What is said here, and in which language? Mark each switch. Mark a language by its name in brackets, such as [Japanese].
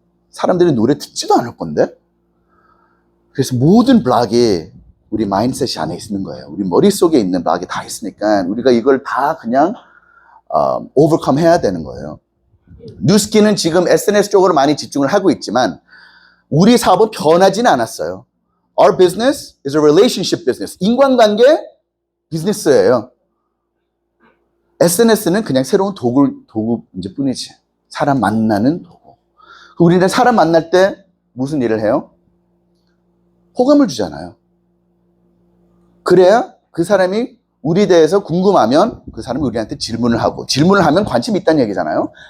[Korean] 사람들이 노래 듣지도 않을 건데? 그래서 모든 블락이 우리 마인드셋이 안에 있는 거예요. 우리 머릿속에 있는 블락이 다 있으니까 우리가 이걸 다 그냥 오버컴 해야 되는 거예요. 뉴스키는 지금 SNS 쪽으로 많이 집중을 하고 있지만 우리 사업은 변하지는 않았어요. [English] Our business is a relationship business. [Korean] 인간관계 비즈니스예요. SNS는 그냥 새로운 도구 이제 뿐이지. 사람 만나는 도구. 우리는 사람 만날 때 무슨 일을 해요? 호감을 주잖아요. 그래야 그 사람이 우리 대해서 궁금하면 그 사람이 우리한테 질문을 하고 질문을 하면 관심이 있다는 얘기잖아요.